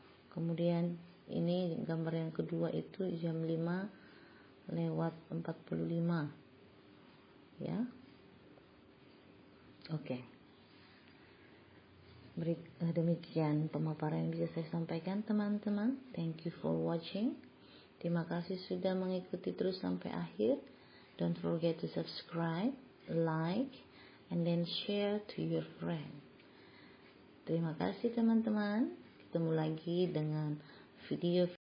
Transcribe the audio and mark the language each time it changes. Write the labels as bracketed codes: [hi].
[id] Kemudian ini gambar yang kedua itu jam 5:45 ya. Oke. Demikian pemaparan yang bisa saya sampaikan teman-teman. [en] Thank you for watching. [id] Terima kasih sudah mengikuti terus sampai akhir. [en] Don't forget to subscribe, like, and then share to your friend. [id] Terima kasih teman-teman. Ketemu lagi dengan video